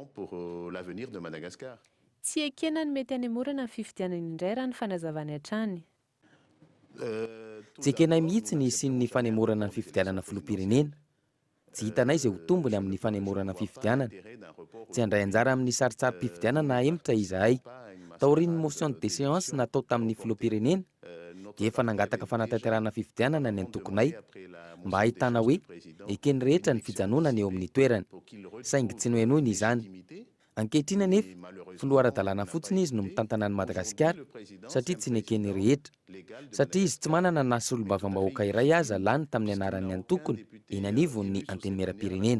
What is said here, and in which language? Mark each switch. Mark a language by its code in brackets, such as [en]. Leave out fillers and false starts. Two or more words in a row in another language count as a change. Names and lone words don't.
[mg] Tsy ekena ny mety hanemorana ny fifidianana indray raha ny fanazavany hatrany. Tsy ekenay mihitsy ny sin'ny fanemorana ny fifidianana filoham-pirenena. Tsy hitanay izay ho tombony amin'ny fanemorana ny fifidianana. Tsy handray anjara amin'ny saritsary-pifidianana hemitra izahay. Taorian'ny [fr] motion de séance [mg] natao tamin'ny filoham-pirenena dia efa nangataka fanatanterahana fifidianana ny antokonay mba ahitana hoe ekeny rehetra ny fijanonana eo amin'ny toerana saingy tsy nohenoiny izany. Ankehitriny anefa filoha ara-dalàna fotsiny izy no mitantana ny Madagasikara satria tsy nekeny rehetra satria izy tsy manana na solombavambahoaka iray aza lany tamin'ny anaran'ny antokony eny anivon'ny antenimieram-pirenena.